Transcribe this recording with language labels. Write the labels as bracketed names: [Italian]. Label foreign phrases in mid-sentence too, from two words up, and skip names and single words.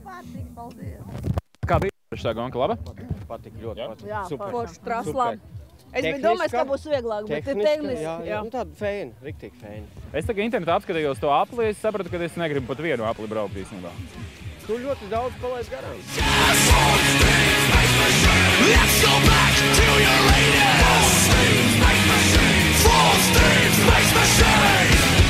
[Latvian] Kā bija šitā gonka, laba? Patika ļoti. Jā, forši traslām. Es biju domājis, ka būs vieglāk, bet tehniski. Jā, tāda feina, riktīgi feina. Es tagad internetā apskatījos to apli, es sapratu, ka es negribu pat vienu apli braukt īstenībā. Tu ļoti daudz palaid garām. [English] Let's go back to your latest. Full steam, space machine.